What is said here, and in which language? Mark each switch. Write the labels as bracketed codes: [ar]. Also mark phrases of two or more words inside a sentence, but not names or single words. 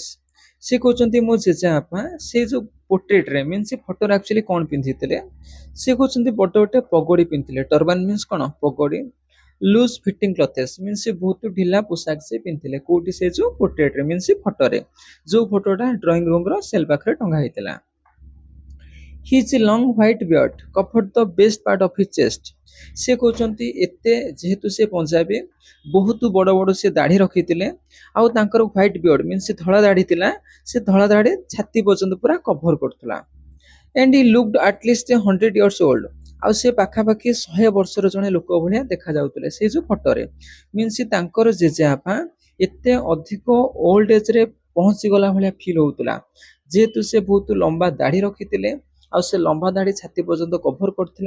[or] ସେ କହୁଛନ୍ତି ମୋ ଜେଜେବାପା ସେ ଯୋଉ ପୋର୍ଟ୍ରେଟରେ ମିନ୍ସ ସେ ଫଟୋରେ ଆକ୍ଚୁଆଲି କଣ ପିନ୍ଧିଥିଲେ? ସେ କହୁଛନ୍ତି ବଡ ଗୋଟେ ପଗଡି ପିନ୍ଧିଥିଲେ। [en] turban means [or] କଣ? ପଗଡି। [en] loose fitting clothes means [or] ସେ ବହୁତ ଢିଲା ପୋଷାକ ସେ ପିନ୍ଧିଥିଲେ। କୋଉଠି? ସେ ଯୋଉ ପୋର୍ଟ୍ରେଟରେ ମିନ୍ସ ସେ ଫଟୋରେ, ଯୋଉ ଫଟୋଟା [en] drawing room [or] ର ସେଲ୍ ପାଖରେ ଟଙ୍ଗା ହେଇଥିଲା। [en] His long white beard covered the best part of his chest. [or] ସେ କହୁଛନ୍ତି ଏତେ ଯେହେତୁ ସେ ପଞ୍ଜାବୀ, ବହୁତ ବଡ ବଡ ସେ ଦାଢି ରଖିଥିଲେ, ଆଉ ତାଙ୍କର [en] white beard means [or] ସେ ଧଳା ଦାଢି ଥିଲା। ସେ ଧଳା ଦାଢି ଛାତି ପର୍ଯ୍ୟନ୍ତ ପୁରା କଭର କରୁଥିଲା। [en] And he looked atleast 100 years old। [or] ଆଉ ସେ ପାଖାପାଖି 100 ବର୍ଷର ଜଣେ ଲୋକ ଭଳିଆ ଦେଖାଯାଉଥିଲେ ସେଇ ଯୋଉ ଫଟୋରେ। ମିନ୍ସ ତାଙ୍କର ଜେଜେବାପା ଏତେ ଅଧିକ [en] old ageରେ [or] ପହଞ୍ଚି ଗଲା ଭଳିଆ ଫିଲ୍ ହଉଥିଲା, ଯେହେତୁ ସେ ବହୁତ ଲମ୍ବା ଦାଢି ରଖିଥିଲେ, ଆଉ ସେ ଲମ୍ବା ଦାଢି ଛାତି ପର୍ଯ୍ୟନ୍ତ କଭର କରୁଥିଲା।